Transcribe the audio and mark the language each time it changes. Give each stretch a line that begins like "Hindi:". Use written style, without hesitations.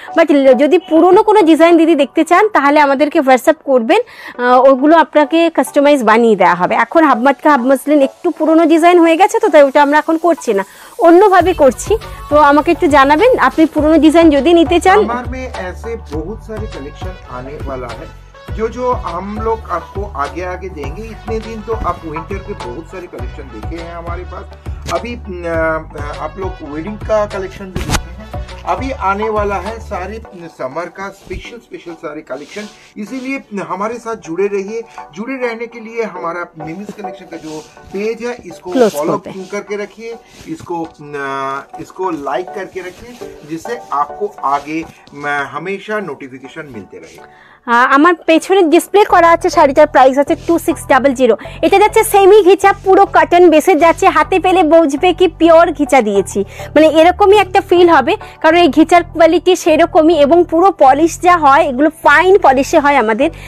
Bangla: But যদি পুরনো কোনো ডিজাইন দিদি দেখতে চান তাহলে আমাদেরকে হোয়াটসঅ্যাপ করবেন, ওগুলো আপনাকে কাস্টমাইজ বানিয়ে দেওয়া হবে। এখন হাফ মটকা হাফ মাসলিন একটু পুরনো ডিজাইন হয়ে গেছে, তো তাই ওটা আমরা এখন করছি না, অন্যভাবে করছি। তো আমাকে একটু জানাবেন আপনি পুরনো ডিজাইন যদি নিতে চান।
Hindi: हमारे में ऐसे बहुत सारे कलेक्शन आने वाला है जो हम लोग आपको आगे आगे देंगे। इतने दिन तो आप विंटर के बहुत सारे कलेक्शन देखे हैं हमारे पास। अभी आप लोग वेडिंग का कलेक्शन भी देखे हैं, अभी आने वाला है सारे समर का स्पेशल सारे कलेक्शन। इसीलिए हमारे साथ जुड़े रहिए। जुड़े रहने के लिए हमारा मिमिस कलेक्शन का जो पेज है इसको फॉलो करके रखिए, इसको लाइक करके रखिए, जिससे आपको आगे हमेशा नोटिफिकेशन मिलते रहे।
Bangla: আমার পেছনে ডিসপ্লে করা আছে শাড়িটার প্রাইস আছে 2600। এটা যাচ্ছে সেমি ঘিচা, পুরো কটন বেসে যাচ্ছে, হাতে পেলে বুঝবে কি পিওর ঘিচা দিয়েছি, মানে এরকমই একটা ফিল হবে, কারণ এই ঘিচার কোয়ালিটি সেরকমই, এবং পুরো পলিশ যা হয় এগুলো ফাইন পলিশে হয় আমাদের।